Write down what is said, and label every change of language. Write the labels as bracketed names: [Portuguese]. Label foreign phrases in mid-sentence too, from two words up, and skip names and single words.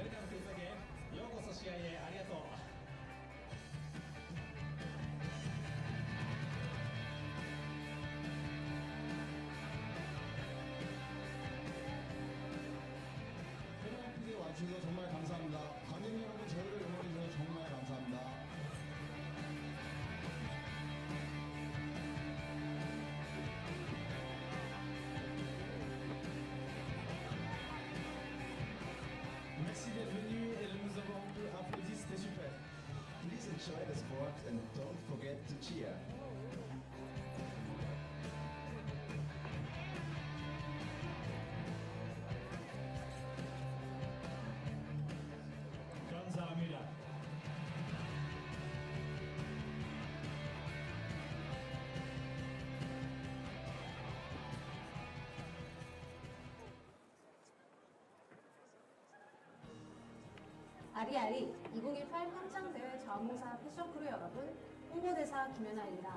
[Korean] 패럴림픽에 와주셔서 정말 감사합니다. 관객 여러분 저희를 응원해주셔서 정말 감사합니다. [French] Merci d'être venu et nous avons applaudi, c'était super. [English] Please enjoy the sport and don't forget to cheer. [Korean] 감사합니다. 아리아리 2018 평창대회 자원봉사 패션크루 여러분, 홍보대사 김연아입니다.